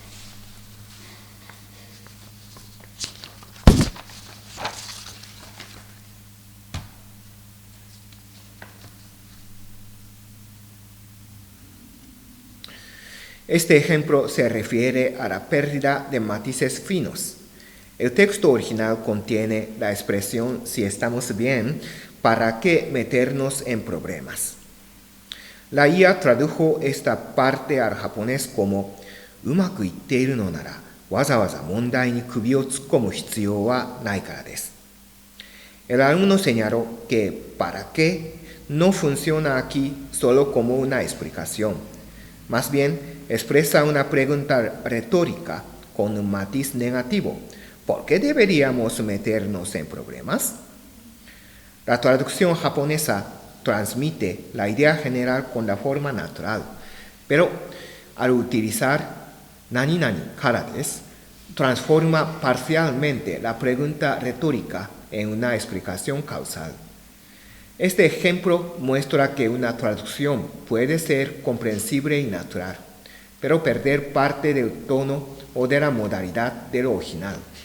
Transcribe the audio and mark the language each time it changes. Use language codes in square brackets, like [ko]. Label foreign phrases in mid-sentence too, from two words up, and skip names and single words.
[es] Este ejemplo se refiere a la pérdida de matices finos. El texto original contiene la expresión "si estamos bien, ¿para qué meternos en problemas?". La IA tradujo esta parte al japonés como [ja] "うまくいっているのなら わざわざ問題に首を突っ込む必要はないからです". [es] El alumno señaló que "para qué" no funciona aquí solo como una explicación. Más bien, expresa una pregunta retórica con un matiz negativo. ¿Por qué deberíamos meternos en problemas? La traducción japonesa transmite la idea general con la forma natural, pero al utilizar [ja] "何々からです", [es] transforma parcialmente la pregunta retórica en una explicación causal. Este ejemplo muestra que una traducción puede ser comprensible y natural, pero perder parte del tono o de la modalidad del original.